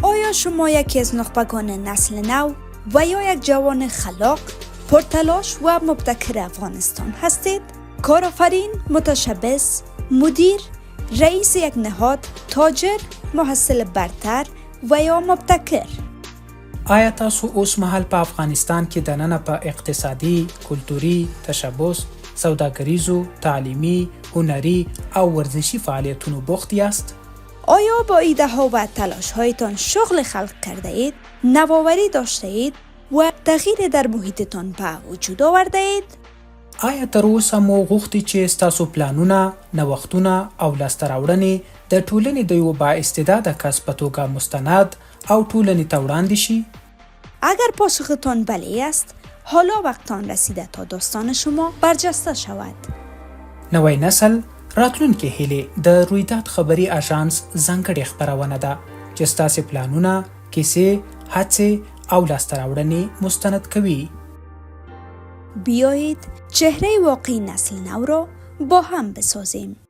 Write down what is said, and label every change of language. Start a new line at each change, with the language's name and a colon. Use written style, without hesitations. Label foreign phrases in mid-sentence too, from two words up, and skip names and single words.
Persian: آیا شما یکی از نخبگان نسل نو و یا یک جوان خلاق، پرتلاش و مبتکر افغانستان هستید؟ کارآفرین، متشبث، مدیر، رئیس یک نهاد، تاجر، محصل برتر و یا مبتکر؟
Pashto: آیا تاسو اوس مهال په افغانستان کې دننه په اقتصادي، کلتوري، تشبث، سوداګریزو، تعلیمي، هنري او ورزشي فعالیتونو بوخت یاست؟
Persian: آیا با ایده ها و تلاش هایتان شغل خلق کرده اید، نوآوری داشته اید و تغییر در محیطتان به وجود آورده اید؟
Pashto: آیا تر اوسه مو غوښتي چې ستاسو پلانونه، نوښتونه او لاسته راوړنې د ټولنې د یو با استعداده کس په توګه مستند او ټولنې ته وړاندې شي؟
Persian: اگر پاسختان بله است، حالا وقت آن رسیده تا داستان شما برجسته شود.
Pashto: نوی نسل راتلونکې هیله د رویداد خبري اژانس ځانګړې خپرونه ده چې ستاسې پلانونه، کیسې، هڅې او لاسته راوړنې مستند کوي.
Persian: بیایید چهره واقعی نسل نو را با هم بسازیم.